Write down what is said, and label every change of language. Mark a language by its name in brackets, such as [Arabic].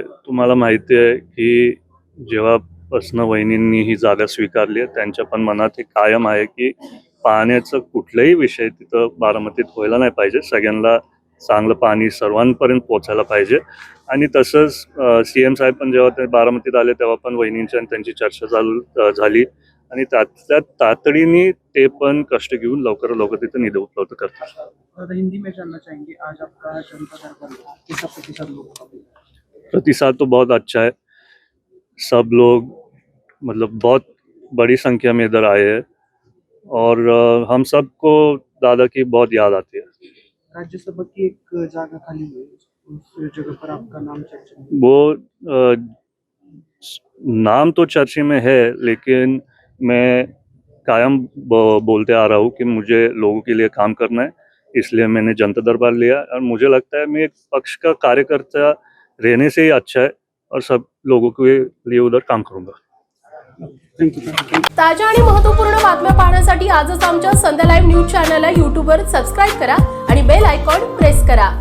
[Marathi] तुम्हाला माहिती आहे की जेव्हापासून वहिनींनी ही जागा स्वीकारली आहे त्यांच्या पण मनात हे कायम आहे की पाण्याचं कुठलाही विषय तिथं बारामतीत व्हायला नाही पाहिजे. सगळ्यांना चांगलं पाणी सर्वांपर्यंत पोहोचायला पाहिजे. आणि तसंच CM साहेब पण जेव्हा ते बारामतीत आले तेव्हा पण वहिनींची आणि त्यांची चर्चा झाली आणि त्यातल्या तातडीने ते पण कष्ट घेऊन लवकर तिथे निधी उपलब्ध करतात. [Hindi] दादा, हिंदी में जानना चाहेंगे आज आपका जनता दरबार कैसा प्रतिसाद लोगों का मिला? प्रतिसाद तो बहुत अच्छा है. सब लोग मतलब बहुत बड़ी संख्या में इधर आए हैं और हम सबको दादा की बहुत याद आती है. राज्यसभा की एक जगह खाली हुई है, उस जगह पर आपका नाम चर्चा में वो नाम तो चर्चे में है, लेकिन मैं कायम बोलते आ रहा हूँ कि मुझे लोगों के लिए काम करना है, इसलिए मैंने जनता दरबार लिया. और मुझे लगता है मैं एक पक्ष का कार्यकर्ता रहने से ही अच्छा है और सब लोगों के लिए उधर काम करूँगा. [English] Thank you. [Marathi] ताज्या आणि महत्त्वपूर्ण बातम्या पाहण्यासाठी आजच आमच्या संध्या लाईव्ह न्यूज चॅनलला यूट्यूबवर सबस्क्राईब करा आणि बेल आयकॉन प्रेस करा.